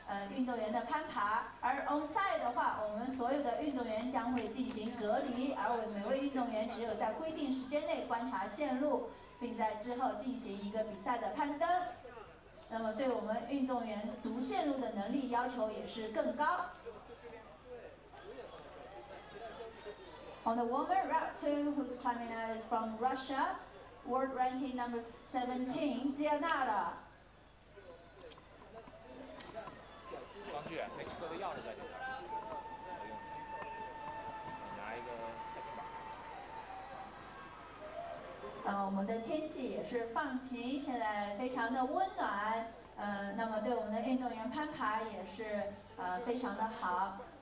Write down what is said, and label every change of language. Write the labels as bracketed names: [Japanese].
[Chinese] 运动员的攀爬，而 onside 的话，我们所有的运动员将会进行隔离，而每位运动员只有在规定时间内观察线路，并在之后进行一个比赛的攀登。那么对我们运动员读线路的能力要求也是更高。 [English] On the woman, route 2, who's climbing out is from Russia, world ranking number 17, Diana. [Chinese] 没吃过的钥匙在这块儿，拿一个菜品板。我们的天气也是放晴，现在非常的温暖。那么对我们的运动员攀爬也是非常的好。